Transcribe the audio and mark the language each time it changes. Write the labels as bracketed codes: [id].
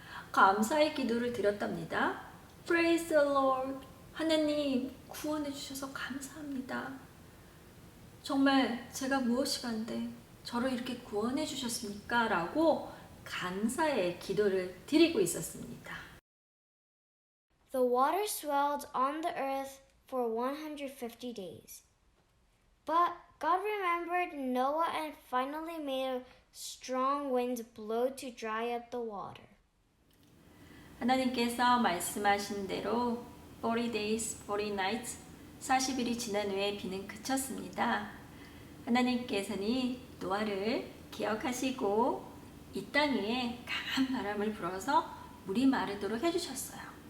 [ko] 감사의 기도를 드렸답니다. [en] Praise the Lord. [ko] 하나님 구원해 주셔서 감사합니다. 정말 제가 무엇이 간데 저를 이렇게 구원해 주셨습니까? 라고 감사의 기도를 드리고 있었습니다. [en] The water swelled on the earth for 150 days. But God remembered Noah and finally made a strong wind blow to dry up the water. [ko] 하나님께서 말씀하신 대로 [en] 40 days, 40 nights, [ko] 40일이 지난 후에 비는 그쳤습니다. 하나님께서는 노아를 기억하시고 이 땅 위에 강한 바람을 불어서 물이 마르도록 해주셨어요.